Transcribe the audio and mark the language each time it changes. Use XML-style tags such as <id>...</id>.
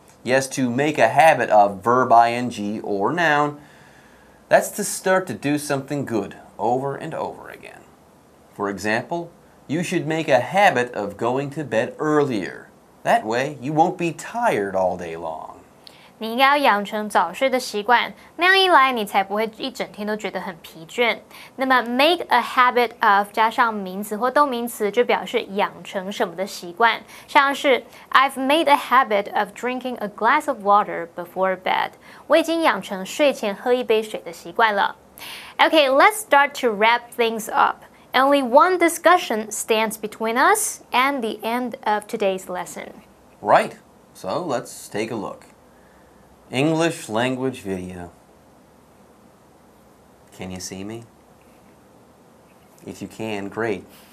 <en>Yes, to make a habit of verb ing or noun, that's to start to do something good over and over again. For example, you should make a habit of going to bed earlier. That way, you won't be tired all day long.</en> <zh>你应该要养成早睡的习惯，那样一来，你才不会一整天都觉得很疲倦。那么</zh> <en>make a habit of</en> <zh>加上名词或动名词，就表示养成什么的习惯，像是</zh> <en>I've made a habit of drinking a glass of water before bed.</en> <zh>我已经养成睡前喝一杯水的习惯了。</zh> <en>Okay, let's start to wrap things up. Only one discussion stands between us and the end of today's lesson. Right, so let's take a look. English language video. Can you see me? If you can, great.</en>